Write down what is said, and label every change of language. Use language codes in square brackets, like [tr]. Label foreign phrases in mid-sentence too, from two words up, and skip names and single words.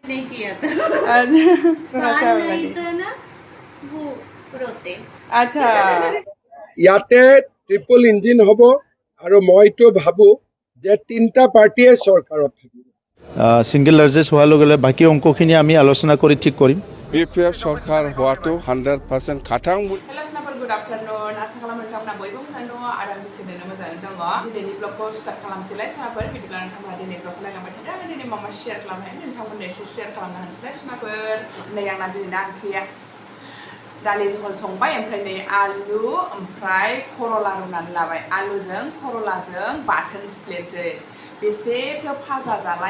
[hi] नहीं किया था अच्छा नहीं था ना वो रोते अच्छा [as] ইয়াতে [en] triple engine [as] হ'ব আৰু মইতো ভাবো যে তিনিটা পাৰ্টিয়ে চৰকাৰত থাকিব [en] single largest [as] হোৱাৰ লগে লগে বাকী অংকখিনি আমি আলোচনা কৰি ঠিক কৰিম [brx] BPF सरकार होआतो 100% खाथां [en] Hello Snapper, good afternoon. [brx] Asa खालामनो बयबो मोजाङै दङ आरो आंनि चेनेलआ मोजाङै दङ दिनैनि ब्लगखौ स्टार्ट खालामसैलाय स्नाफोर बिदिब्ला नोंथांमोना दिनै ब्लगखौ नायलांबाय थादो आरो दिनै मा शेयार खालामनो नोंथांमोननो एसे शेयार खालामनो होनोसैलाय स्नाफोर नै आंना दिनैना ओंख्रिया दालि जहल संबाय ओमफ्राय नै आलु ओमफ्राय खरला रुनानै लाबाय आलुजों खरलाजों बाथोन सिफ्लेनोसै बेसेथो फाजा जालाय